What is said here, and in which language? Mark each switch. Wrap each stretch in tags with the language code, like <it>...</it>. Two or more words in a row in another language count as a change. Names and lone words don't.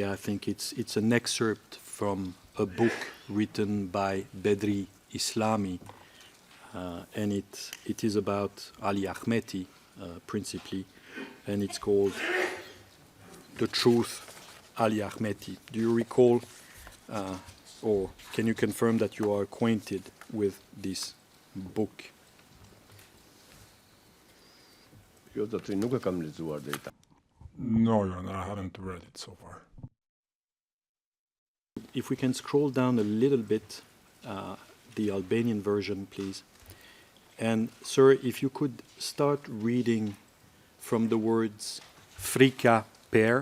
<en>I think it's an excerpt from a book written by Bedri Islami, and it is about Ali Ahmeti, principally, and it's called The Truth, Ali Ahmeti. Do you recall, or can you confirm that you are acquainted with this book?</en> <sq>Jo do të nuk e kam lexuar deri tani.</sq> <en>No, Your Honor, I haven't read it so far. If we can scroll down a little bit, the Albanian version, please. And, sir, if you could start reading from the words</en> <sq>frika per.</sq>